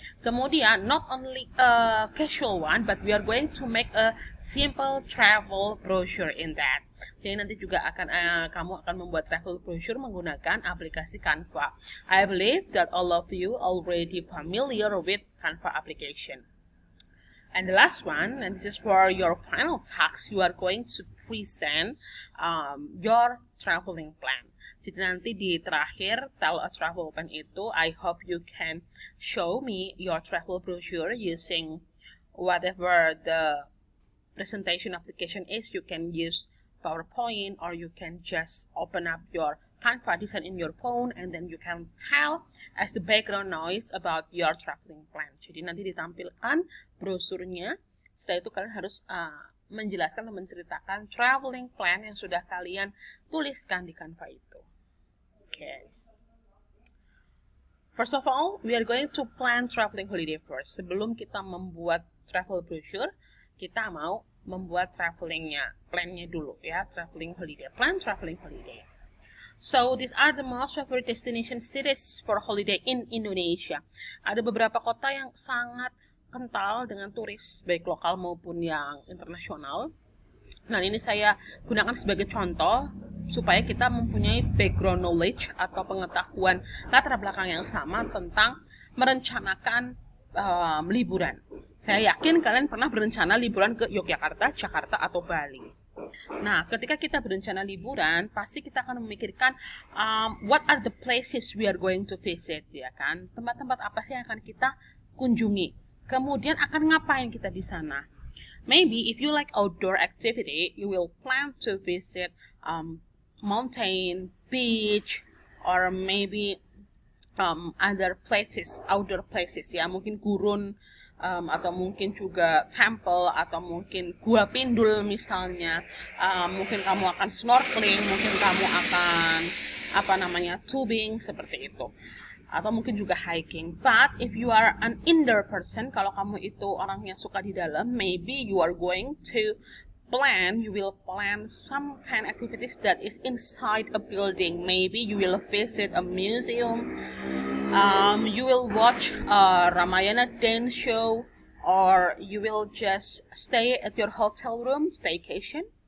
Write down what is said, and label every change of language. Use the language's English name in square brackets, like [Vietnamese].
[English] Kemudian, not only a casual one, but we are going to make a simple travel brochure in that. [Indonesian] Jadi nanti juga kamu akan membuat travel brochure menggunakan aplikasi Canva. [English] I believe that all of you already familiar with Canva application. And the last one, and this is for your final task, you are going to present your traveling plan. [Indonesian] Jadi nanti di terakhir [English] tell a travel plan itu, I hope you can show me your travel brochure using whatever the presentation application is. You can use PowerPoint or you can just open up your Canva design in your phone and then you can tell as the background noise about your traveling plan. [Indonesian] Jadi nanti ditampilkan brosurnya. Setelah itu kalian harus menjelaskan atau menceritakan traveling plan yang sudah kalian tuliskan di Canva itu. [English] Okay. First of all, we are going to plan traveling holiday first. [Indonesian] Sebelum kita membuat travel brochure, kita mau membuat plannya dulu ya, traveling holiday, plan traveling holiday. [English] So, these are the most favorite destination cities for holiday in Indonesia. [Indonesian] Ada beberapa kota yang sangat kental dengan turis, baik lokal maupun yang internasional. Nah, ini saya gunakan sebagai contoh supaya kita mempunyai background knowledge atau pengetahuan latar belakang yang sama tentang merencanakan liburan. Saya yakin kalian pernah berencana liburan ke Yogyakarta, Jakarta, atau Bali. Nah, ketika kita berencana liburan, pasti kita akan memikirkan [English] what are the places we are going to visit, [Indonesian] ya kan? Tempat-tempat apa sih yang akan kita kunjungi? Kemudian akan ngapain kita di sana? [English] Maybe if you like outdoor activity, you will plan to visit mountain, beach, or maybe other places, outdoor places ya, [Indonesian] mungkin gurun. Atau mungkin juga temple atau mungkin gua pindul misalnya, mungkin kamu akan snorkeling, mungkin kamu akan tubing seperti itu, atau mungkin juga hiking. [English] But if you are an indoor person, [Indonesian] kalau kamu itu orang yang suka di dalam, [English] maybe you are going to you will plan some kind of activities that is inside a building. Maybe you will visit a museum, you will watch a Ramayana dance show, or you will just stay at your hotel room, staycation.